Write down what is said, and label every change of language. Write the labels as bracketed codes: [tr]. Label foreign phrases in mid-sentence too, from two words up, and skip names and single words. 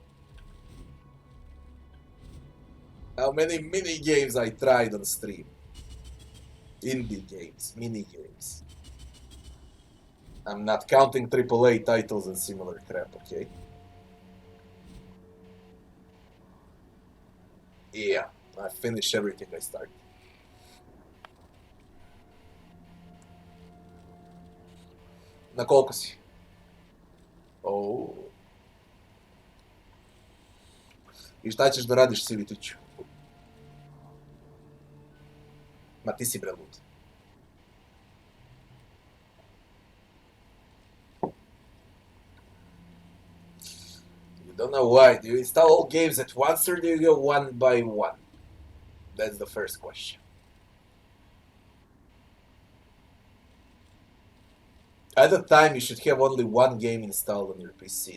[en] How many mini games I tried on stream? Indie games, mini games. I'm not counting AAA titles and similar crap, okay? Yeah, I finished everything I started. [bg] На колко си? О. [sr] И šta ćeš da radiš, Sivitiću? Ma ti si bre lud. [en] You don't know why. Do you install all games at once or do you go one by one? That's the first question. At the time, you should have only one game installed on your PC.